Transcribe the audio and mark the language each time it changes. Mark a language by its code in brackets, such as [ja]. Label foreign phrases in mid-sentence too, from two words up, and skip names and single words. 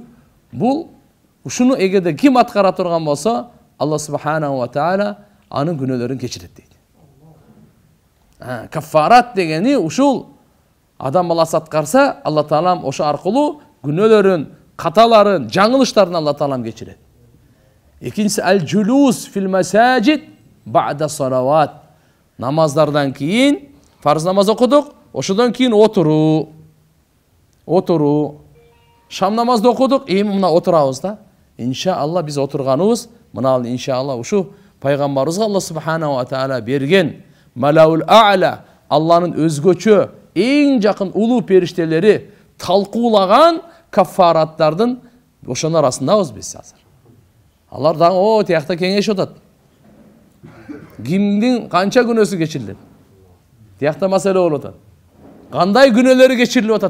[ky] Бул ушуну эгерде ким аткара турган болсо, Алла [ar] سبحانه وتعالى [ky] анын күнөөлөрүн кечирет дейт. Кафарат дегени ушул адам баласы аткарса, Алла Таалам ошо аркылуу күнөөлөрүн, каталарын, жаңылыштарын Алла Таалам кечирет. [ar] Экинчиси الجلوس في المساجد بعد الصلوات. [ky] Намаздардан кийин фарз намаз окудук, ошодон кийин отуруу. Шам намазды окудук, эми мына отурабыз да. Иншалла биз отурганыбыз, мына иншалла ушу пайгамбарыбызга Алла [ar] سبحانه وتعالى [ky] берген [ar] الملأ الأعلى, [ky] Алланын өзгөчө эң жакын улуу периштелери талкуулаган кафараттардын ошонун арасындабыз биз азыр. Алар дагы тиякта кеңешип атат. Кимдин канча күнөөсү кечирилет? Тиякта маселе болуп атат. Кандай күнөөлөрү кечирилип атат?